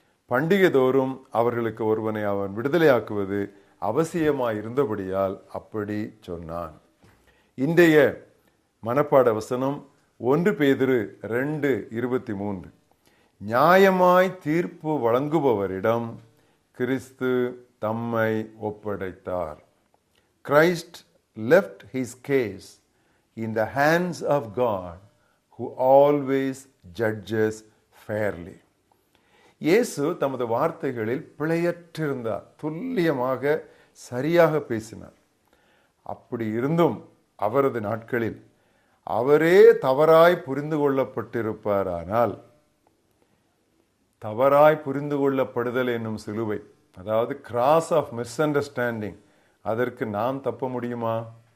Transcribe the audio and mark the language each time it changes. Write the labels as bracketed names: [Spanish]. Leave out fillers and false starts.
[Tamil] பண்டிகை தோறும் அவர்களுக்கு ஒருவனை அவன் விடுதலையாக்குவது அவசியமாயிருந்தபடியால் அப்படி சொன்னான். இன்றைய மனப்பாட வசனம் 1 பேதுரு 2:23. நியாயமாய் தீர்ப்பு வழங்குபவரிடம் கிறிஸ்து தம்மை ஒப்படைத்தார். [English] Christ left his case in the hands of God who always judges fairly. [Tamil] இயேசு தமது வார்த்தைகளில் பிழையற்றிருந்தார். துல்லியமாக சரியாக பேசினார். அப்படி இருந்தும் அவரது நாட்களில் அவரே தவறாய் புரிந்து கொள்ளப்பட்டிருப்பாரானால், தவறாய் புரிந்து கொள்ளப்படுதல் என்னும் சிலுவை, அதாவது கிராஸ் ஆஃப் மிஸ் அண்டர்ஸ்டாண்டிங், அதற்கு நாம் தப்ப முடியுமா?